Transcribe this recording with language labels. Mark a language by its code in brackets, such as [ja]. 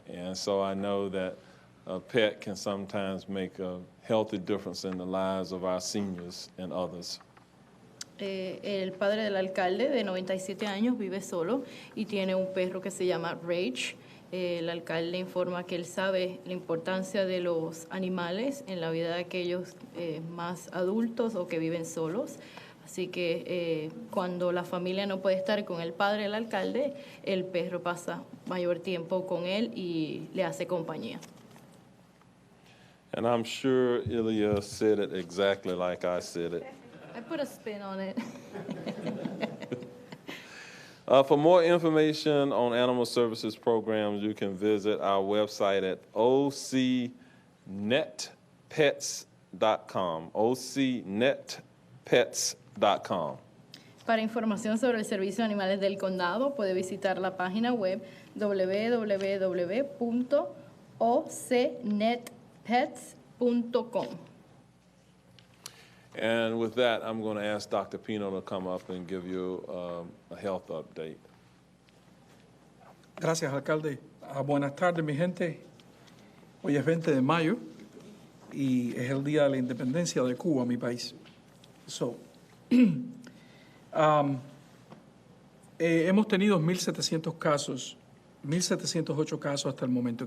[en] And so I know that a pet can sometimes make a healthy difference in the lives of our seniors and others. [es] El padre del alcalde, de 97 años, vive solo y tiene un perro que se llama Rage. El alcalde informa que él sabe la importancia de los animales en la vida de aquellos más adultos o que viven solos. Así que cuando la familia no puede estar con el padre del alcalde, el perro pasa mayor tiempo con él y le hace compañía. [en] And I'm sure Ilya said it exactly like I said it. I put a spin on it. For more information on animal services programs, you can visit our website at ocnetpets.com, ocnetpets.com. [es] Para información sobre el Servicio de Animales del Condado, puede visitar la página web www.ocnetpets.com. [en] And with that, I'm going to ask Dr. Pino to come up and give you a health update. [es] Gracias, alcalde. Buenas tardes, mi gente. Hoy es 20 de mayo y es el día de la independencia de Cuba, mi país. Hemos tenido 1.700 casos, 1.708 casos hasta el momento.